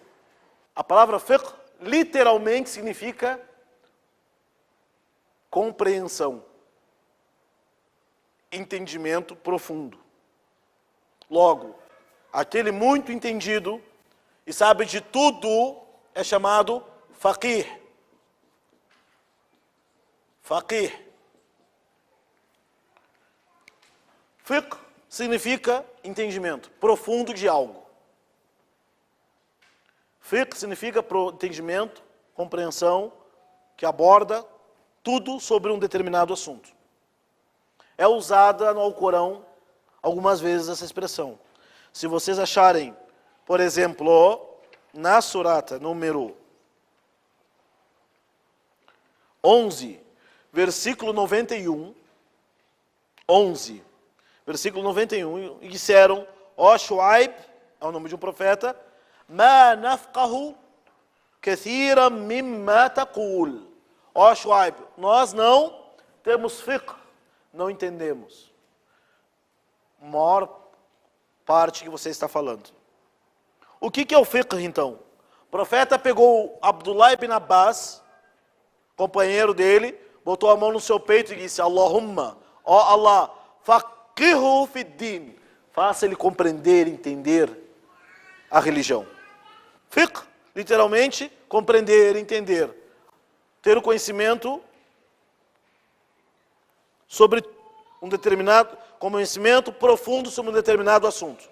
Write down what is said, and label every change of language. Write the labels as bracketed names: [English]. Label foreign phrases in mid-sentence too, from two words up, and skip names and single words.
[Portuguese] A palavra fiqh literalmente significa compreensão, entendimento profundo. Logo, aquele muito entendido e sabe de tudo é chamado faqih. Faqih. Fiqh significa entendimento profundo de algo. Fiqh significa entendimento, compreensão, que aborda tudo sobre um determinado assunto. É usada no Alcorão algumas vezes essa expressão. Se vocês acharem, por exemplo, na surata número 11, versículo 91, 11, versículo 91, e disseram, ó Shuaib, é o nome de um profeta, [Arabic] ما نفقه كثيرا مما تقول. [Portuguese] Ó Shuaib, nós não temos fiqh, não entendemos a maior parte que você está falando. O que é o fiqh então? O profeta pegou Abdullah ibn Abbas, companheiro dele, botou a mão no seu peito e disse, Allahumma, ó Allah, [Arabic] فقهه في الدين, [Portuguese] faça ele compreender, entender a religião. Fiqh, literalmente, compreender, entender. Ter o conhecimento sobre um determinado, conhecimento profundo sobre um determinado assunto.